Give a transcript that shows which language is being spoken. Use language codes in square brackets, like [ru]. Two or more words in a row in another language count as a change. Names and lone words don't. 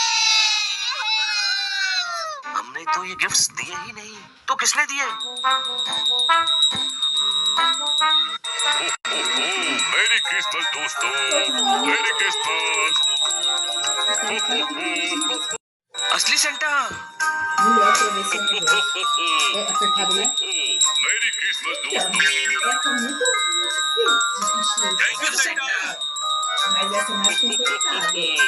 [hi] हमने तो ये गिफ्ट्स दिए ही नहीं, तो किसने दिए? [en] Merry Christmas दोस्तों, Merry Christmas. [hi] असली सेंटा। [pt] Mulher atravessando a rua. É apertado, né? [en] Merry Christmas [pt] Então, [hi] दोस्तों। [pt] essa é muito simples de [en] Thank you [pt] vestir. [hi] सेंटा। [pt] Mas essa é mais confortável.